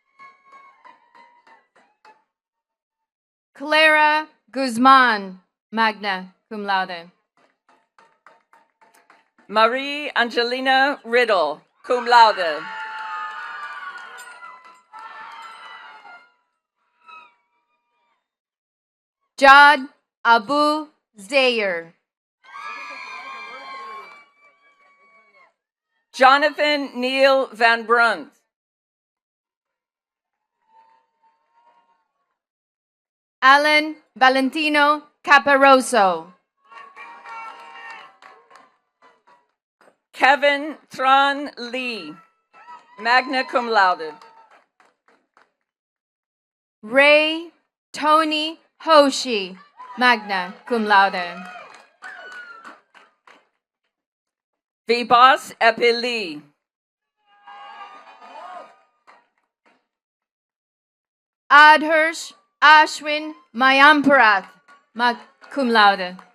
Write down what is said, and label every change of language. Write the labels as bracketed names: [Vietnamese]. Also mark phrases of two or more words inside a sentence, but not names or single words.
[English] Clara Guzman, [Latin] magna cum laude. [English] Marie Angelina Riddle, [Latin] cum laude. [English] Jod Abu Zayer. Jonathan Neil Van Brunt. Alan Valentino Caparoso. Kevin Tran Lee, [Latin] magna cum laude. [English] Ray Tony Hoshi, [Latin] magna cum laude. [English] Vibhas Epili. Adhirsh Ashwin Mayamparath, [Latin] cum laude.